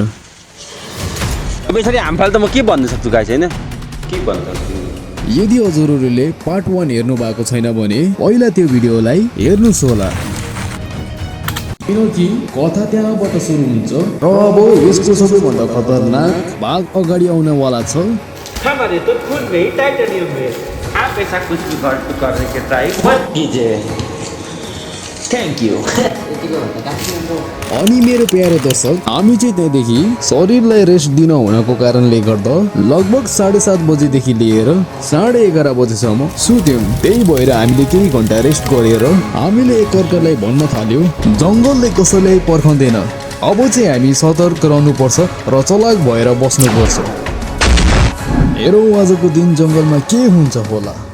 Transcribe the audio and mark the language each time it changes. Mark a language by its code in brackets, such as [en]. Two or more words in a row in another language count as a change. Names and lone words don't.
[ne] अब यसरी हामफाल त म के भन्न सक्छु गाइस हैन के भन्न सक्छु यदि हजुरहरूले पार्ट 1 हेर्नु भएको छैन भने पहिला त्यो भिडियोलाई हेर्नुस् होला किनकि कथा त्यहाँबाट सुरु हुन्छ र अब यसको सबैभन्दा खतरनाक भाग अगाडि आउनेवाला छ [hi] हमारे तो खून में ही टाइटेनियम है आप ऐसा कुछ भी करने के ट्राई मत कीजिए [en] thank you [ne] अनि मेरो प्यारो दर्शक हामी चाहिँ त्यहाँदेखि शरीरलाई रेस्ट दिन हुनको कारणले गर्दा लगभग 7:30 बजेदेखि लिएर 11:30 बजेसम्म सुत्यौं त्यही भएर हामीले केही घण्टा रेस्ट गरेर हामीले एकअर्कालाई भन्न थाल्यो जंगलले कसैलाई पर्खँदैन अब चाहिँ हामी सतर्क रहनुपर्छ र चलाक भएर बस्नुपर्छ हेरौँ आजको दिन जंगलमा के हुन्छ होला